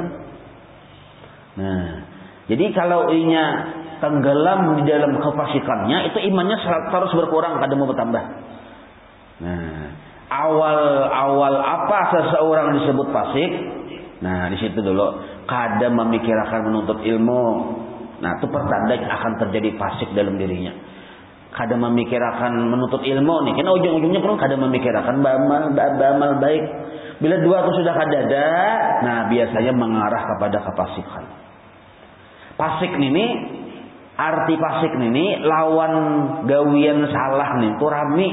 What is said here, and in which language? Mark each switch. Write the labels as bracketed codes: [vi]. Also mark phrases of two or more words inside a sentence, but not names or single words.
[id] Nah, jadi kalau inya tenggelam di dalam kefasikannya, itu imannya terus berkurang, kada mau bertambah. Nah, awal apa seseorang disebut fasik? Nah, di situ dulu kada memikirkan menuntut ilmu. Nah, itu pertanda akan terjadi fasik dalam dirinya. Kada memikirkan menuntut ilmu nih, karena ujung-ujungnya pun kada memikirkan beramal baik. Bila dua itu sudah kada ada, nah biasanya mengarah kepada kefasikan. [bjn] Fasik ini, arti fasik ini lawan gawian salah nih, itu rami.